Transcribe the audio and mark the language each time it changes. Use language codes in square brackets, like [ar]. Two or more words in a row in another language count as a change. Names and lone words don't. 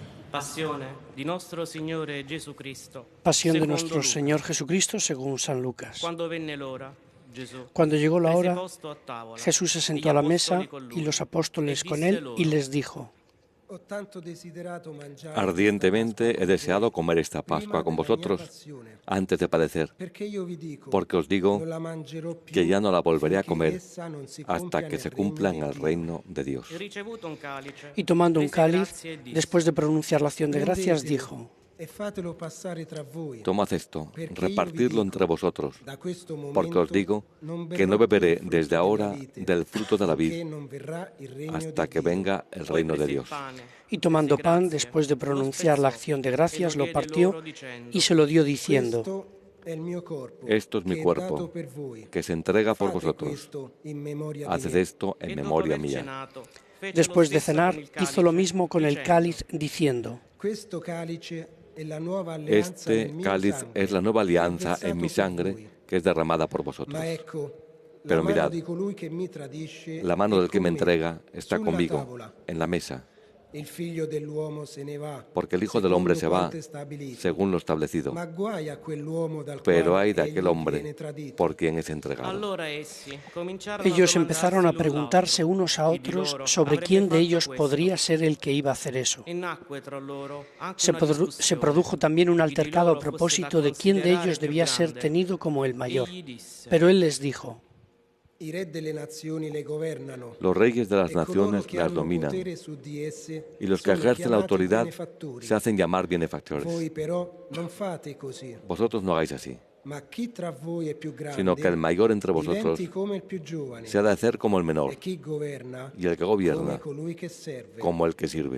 [it] Passione di nostro Signore Gesù Cristo. [es] Pasión de [it] secondo [es] nuestro [it] Luca. [es] Señor Jesucristo según San Lucas. [it] Quando venne l'ora, Gesù [es] Cuando llegó la [it] prese [es] hora, [it] posto a tavola, [es] Jesús se [it] e [es] sentó [it] gli [es] a la mesa [it] apostoli con lui, [es] y los apóstoles [it] e [es] con [it] disse [es] él [it] loro, [es] y les dijo: Ardientemente he deseado comer esta Pascua con vosotros antes de padecer, porque os digo que ya no la volveré a comer hasta que se cumpla en el reino de Dios. [it] e ricevuto un calice, [es] Y tomando un [it] rese [es] cáliz, [it] grazie e disse, [es] después de pronunciar la acción de gracias, dijo: Tomad esto, repartidlo entre vosotros, porque os digo que no beberé desde ahora del fruto de la vid hasta que venga el [it] poi [es] reino de [it] prese il [es] Dios. [it] pane, [es] Y tomando [it] rese [es] pan, [it] grazie, [es] después de [it] lo [es] pronunciar la [it] spezzò, [es] acción de [it] e [es] gracias, lo [it] diede [es] partió [it] loro dicendo, [es] y se lo dio diciendo: Esto es mi cuerpo, que se entrega por vosotros. Haced esto en [it] e dopo [es] memoria [it] aver [es] mía. [it] cenato, fece [es] Después [it] lo [es] de [it] stesso [es] cenar, [it] con il [es] hizo lo [it] calice, [es] mismo con el [it] dicendo, [es] cáliz, diciendo: Este cáliz es la nueva alianza en mi sangre, que es derramada por vosotros. Pero mirad, la mano del que me entrega está conmigo en la mesa, porque el Hijo del Hombre se va según lo establecido. Pero hay de aquel hombre por quien es entregado. [it] Allora essi cominciarono [es] Ellos [it] a [es] empezaron a [it] domandarsi l'un [es] preguntarse [it] l'altro, [es] unos a [it] chi di [es] otros [it] loro [es] sobre [it] avrebbe [es] quién de [it] fatto [es] ellos [it] questo. [es] podría ser el que iba a hacer eso. [it] E nacque tra loro anche [es] Se [it] una [es] se [it] discussione. [es] produjo también un [it] Chi di [es] altercado a [it] loro fosse da [es] propósito de quién de [it] considerare [es] ellos [it] più [es] debía ser [it] grande. [es] tenido como el mayor. [it] Egli disse, [es] Pero él les dijo: Los reyes de las naciones las dominan, y los que ejercen la autoridad se hacen llamar benefactores. Vosotros no hagáis así, sino que el mayor entre vosotros se ha de hacer como el menor, y el que gobierna como el que sirve.